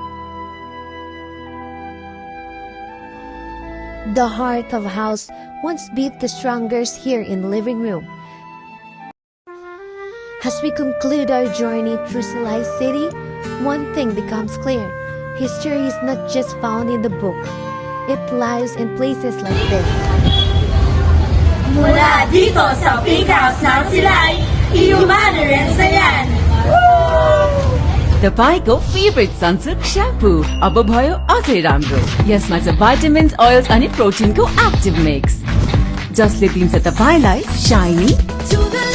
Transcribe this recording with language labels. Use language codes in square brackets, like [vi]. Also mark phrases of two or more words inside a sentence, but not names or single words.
[en] The heart of a house once beat the strongest here in the living room. As we conclude our journey through Silay City, one thing becomes clear. History is not just found in the book. It lies in places like this. [tl] Mula dito sa Pink House ng Silay, iyong mannerings na yan! [ne] तपाईँको फेभरेट सनसिल्क स्याम्पू अब भयो अझै राम्रो। यसमा छ [en] vitamins, oils [ne] अनि प्रोटिनको [en] active mix, [ne] जसले दिन्छ तपाईँलाई शाइनी